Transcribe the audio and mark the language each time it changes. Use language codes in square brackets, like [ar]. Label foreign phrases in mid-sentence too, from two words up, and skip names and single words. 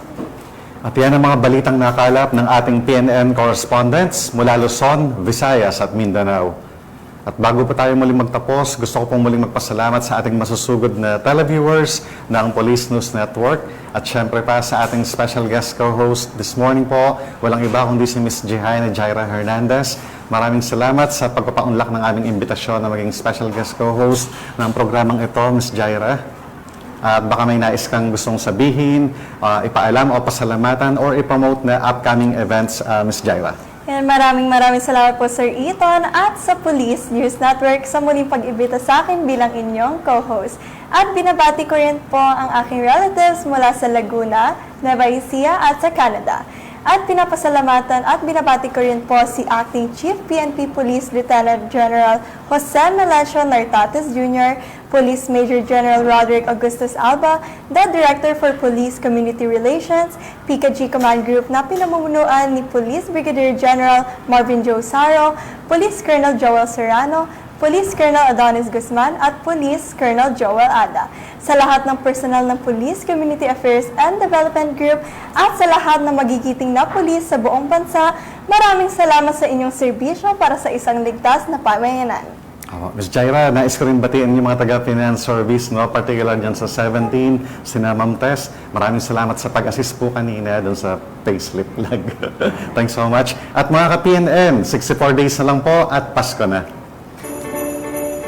[tl] At yan ang mga balitang nakalap ng ating PNN correspondents mula Luzon, Visayas at Mindanao. At bago pa tayo muling magtapos, gusto ko pong muling magpasalamat sa ating masusugod na televiewers ng Police News Network at syempre pa sa ating [en] special guest co-host this morning [tl] po, walang iba kundi si Miss Jehaina Jaira Hernandez. Maraming salamat sa pagpapaunlak ng aming imbitasyon na maging [en] special guest co-host [tl] ng programang ito, Miss Jaira. At baka may nais kang gustong sabihin, ipaalam o pasalamatan or ipromote na [en] upcoming events, [tl] Ms. Jaira. Yan, maraming salamat po Sir Eton at sa Police News Network sa muling pag-ibita sa akin bilang inyong co-host. At binabati ko rin po ang aking relatives mula sa Laguna, Nueva Ecija at sa Canada. At pinapasalamatan at binabati ko rin po si Acting Chief PNP Police Lieutenant General Jose Melencio Nartates Jr., Police Major General Roderick Augustus Alba, [en] the Director for Police Community Relations, [tl] PKG Command Group na pinamumunuan ni Police Brigadier General Marvin Joe Saro, Police Colonel Joel Serrano, Police Colonel Adonis Guzman at Police Colonel Joel Ada. Sa lahat ng personal ng Police Community Affairs and Development Group at sa lahat ng magigiting na pulis sa buong bansa, maraming salamat sa inyong serbisyo para sa isang ligtas na pamayanan. Ms. Jaira, nais ko rin batiin yung mga taga- [en] finance service, [tl] no? Particular dyan sa 17, sina Ma'am Tess. Maraming salamat sa pag-assist po kanina dun sa [en] payslip lag. Thanks so much. [tl] At mga ka-PNN, 64 days na lang po at Pasko na.